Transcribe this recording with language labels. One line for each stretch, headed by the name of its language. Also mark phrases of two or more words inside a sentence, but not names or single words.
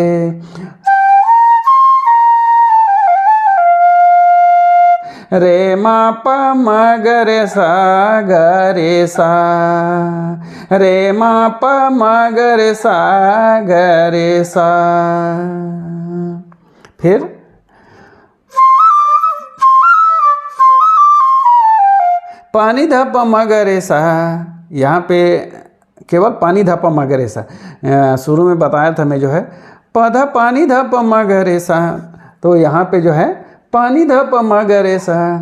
Hindi: रे माप मगरे सा गरे सा, रे माप मगरे सा गरे सा। फिर पानी धप मगरे सा, यहाँ पे केवल पानी धप मगरे सा, शुरू में बताया था मैं जो है पौधा पानी धप मगरे सा, तो यहाँ पे जो है पानी धप मगरे सा।